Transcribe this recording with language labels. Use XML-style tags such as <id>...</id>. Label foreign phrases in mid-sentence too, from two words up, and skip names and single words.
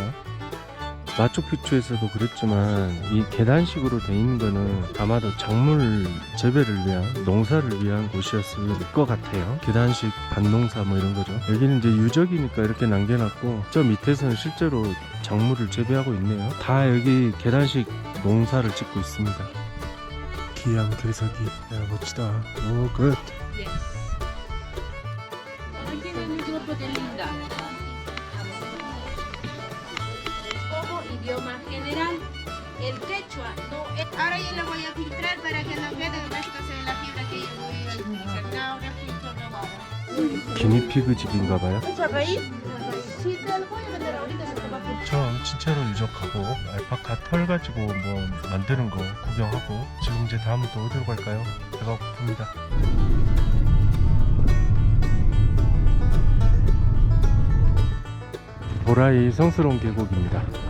<ko>마추픽추에서도 그랬지만 이 계단식으로 돼 있는 거는 아마도 작물 재배를 위한, 농사를 위한 곳이었을 것 같아요. 계단식 밭농사 뭐 이런 거죠. 여기는 이제 유적이니까 이렇게 남겨놨고, 저 밑에서는 실제로 작물을 재배하고 있네요. 다 여기 계단식 농사를 짓고 있습니다. 기암 괴석이. 야, 멋지다. 오, 굿.</ko> <en>Yes.</en> <es>Aquí en el grupo de Linda. Como idioma general, el quechua no es. Ahora yo lo voy a filtrar para que no quede una situación en la fibra que yo voy a utilizar. Ahora filtro de agua.</es> <ko>기니피그 집인가봐요.</ko> <es>¿Mucha raíz? Sí, te lo voy a vender ahorita, se te va a filtrar.</es> <ko>처음 친체로 유적하고 알파카 털 가지고 뭐 만드는 거 구경하고, 지금 이제 다음은 또 어디로 갈까요? 배가 고픕니다. 보라이 성스러운 계곡입니다.</ko>